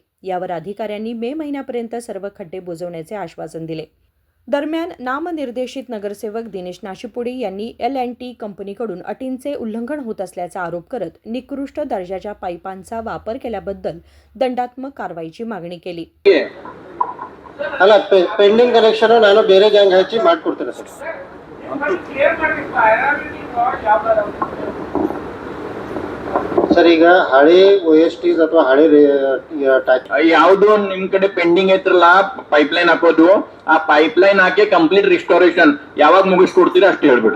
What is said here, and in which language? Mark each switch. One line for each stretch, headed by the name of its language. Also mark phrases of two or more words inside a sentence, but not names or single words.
Marathi: यावर अधिकाऱ्यांनी मे महिन्यापर्यंत सर्व खड्डे बुजवण्याचे आश्वासन दिले। दरम्यान नामनिर्देशित नगरसेवक दिनेश नाशिपुडी यांनी L&T कंपनीकडून अटींचे उल्लंघन होत असल्याचा आरोप करत निकृष्ट दर्जाच्या पाईपांचा वापर केल्याबद्दल दंडात्मक कारवाईची मागणी केली।
Kannada: ಅಲ್ಲ
English: pending connection
Kannada: ನಾನು ಬೇರೆ ಗ್ಯಾಂಗ್ ಹಚ್ಚಿ ಮಾಡ್ಕೊಡ್ತೇನೆ ಸರ್। ಸರ್ ಈಗ ಹಳೆ OSTs ಅಥವಾ ಹಳೆ ಯಾವ್ದು ನಿಮ್ ಕಡೆ ಪೆಂಡಿಂಗ್ ಐತ್ರಲ್ಲ ಪೈಪ್ಲೈನ್ ಹಾಕೋದು, ಆ ಪೈಪ್ಲೈನ್ ಹಾಕಿ
English: complete restoration
Kannada: ಯಾವಾಗ ಮುಗಿಸ್ಕೊಡ್ತೀರಾ ಅಷ್ಟು ಹೇಳ್ಬಿಡ್ರಿ।